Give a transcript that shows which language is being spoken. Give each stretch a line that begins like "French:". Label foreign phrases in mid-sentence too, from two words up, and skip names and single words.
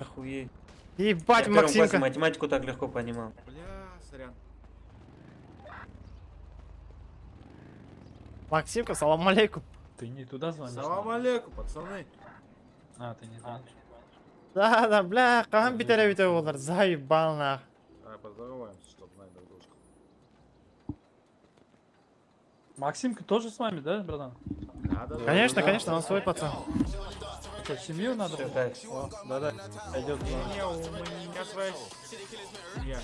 Russian: Охуеть. Ебать, Я в первом классе Максимка. математику так легко понимал. Бля, сорян.
Arabic: Максимка, سلام عليكم.
Russian: Ты не туда звонишь?
Arabic: سلام عليكم, пацаны.
Russian: А, ты не звонишь. Да, бля,
Kazakh: каған битере бите олар,
Russian: заебал нах. Давай поздороваемся, чтобы знать друг дружку. Максимка тоже с вами, да, братан? Да. Конечно, он свой пацан. Что, семью надо? Всё так. О, да. Пойдет. Не, у меня своя семья.